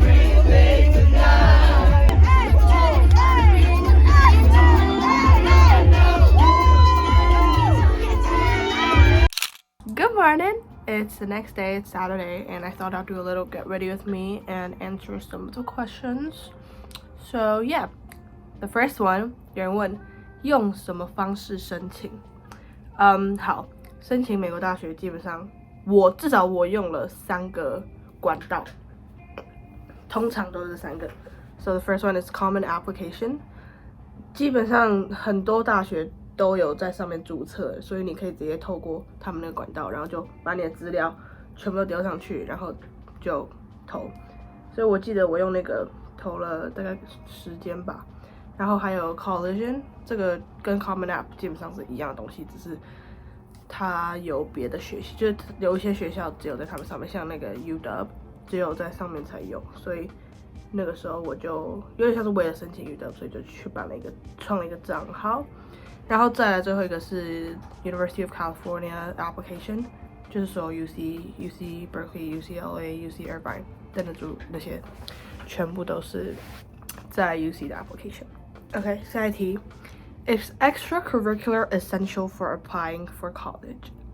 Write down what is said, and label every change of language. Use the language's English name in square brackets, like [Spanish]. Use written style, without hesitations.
[English] Everything tonight. Good morning. It's the next day, it's Saturday, and I thought I'd do a little get ready with me and answer some of the questions. So yeah, the first one, [Chinese] 有人问用什么方式申请？好，申请美国大学基本上至少我用了3个管道，通常都是3个。 [English] So the first one is common application， [Chinese] 基本上很多大学都有在上面注册，所以你可以直接透过他们那个管道，然后就把你的资料全部都丢上去，然后就投。所以我记得我用那个投了大概10间吧。然后还有 Collision， 这个跟 Common App 基本上是一样的东西，只是它有别的学习，就是有一些学校只有在他们上面，像那个 UW 只有在上面才有，所以那个时候我就有点像是为了申请 UW， 所以就去创了一个账号。然后再来最后一个是 University of California application， 就是说 UC Berkeley、UCLA、UC Irvine 等等那些，全部都是在 UC 的 application。OK， 下一题 ， [English] Is extracurricular essential for applying for college?